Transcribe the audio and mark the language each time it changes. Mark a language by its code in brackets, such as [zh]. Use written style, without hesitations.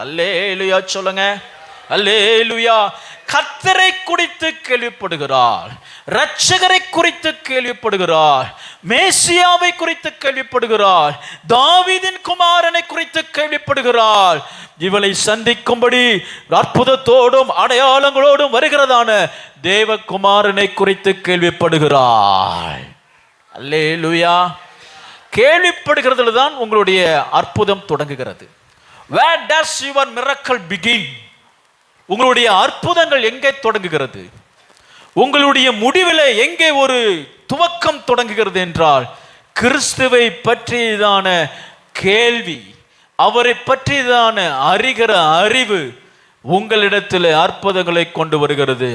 [ta] அல்லேலூயா சொல்லுங்க, அல்லேலூயா. கர்த்தரை குறித்து கேள்விப்படுகிறார், இரட்சகரை குறித்து கேள்விப்படுகிறார், மேசியாவை குறித்து கேள்விப்படுகிறார், தாவீதின் குமாரனை குறித்து கேள்விப்படுகிறார். இவளை சந்திக்கும்படி அற்புதத்தோடும் அடையாளங்களோடும் வருகிறதான தேவகுமாரனை குறித்து கேள்விப்படுகிறார். அல்லேலூயா. கேள்விப்படுகிறதுல தான் உங்களுடைய அற்புதம் தொடங்குகிறது. [en] Where does your miracle begin? [ta] உங்களுடைய அற்புதங்கள் எங்கே தொடங்குகிறது? உங்களுடைய முடிவில் எங்கே ஒரு துவக்கம் தொடங்குகிறது என்றால், கிறிஸ்துவை பற்றியதான கேள்வி, அவரை பற்றியதான அறிகிற அறிவு உங்களிடத்தில் அற்புதங்களை கொண்டு வருகிறது.